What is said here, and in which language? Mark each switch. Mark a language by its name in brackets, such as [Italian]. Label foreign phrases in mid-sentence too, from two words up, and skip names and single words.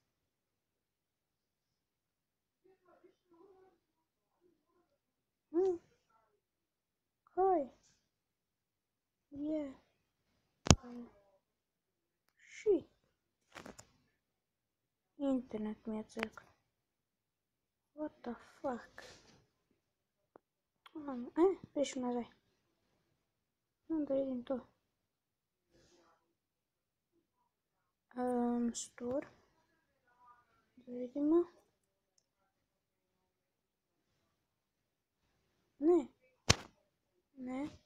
[Slovenian] Kaj je? [Croatian] Shit. Internet mi je crkao. [English] What the fuck? [Slovenian] Pišu nazaj. Da vidim to. Store. Da vidimo. Ne.